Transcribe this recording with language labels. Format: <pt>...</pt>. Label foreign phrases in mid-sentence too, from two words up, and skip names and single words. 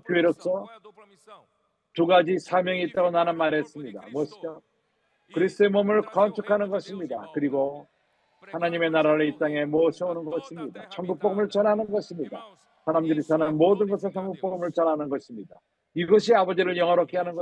<ko>교회로서 두 가지 사명이 있다고 나는 말했습니다. 무엇이죠? 그리스도의 몸을 건축하는 것입니다. 그리고 하나님의 나라를 이 땅에 모셔오는 것입니다. 천국 복음을 전하는 것입니다. 사람들이 사는 모든 것을 천국 복음을 전하는 것입니다. 이것이 아버지를 영화롭게 하는 것입니다. 그래서요.</ko> <pt>2 Timóteo 2:9 diz: Ora, pois, a vossa vocação não é de homens, mas de Deus. Porque todos os que chamam são chamados segundo a sua glória. E</pt>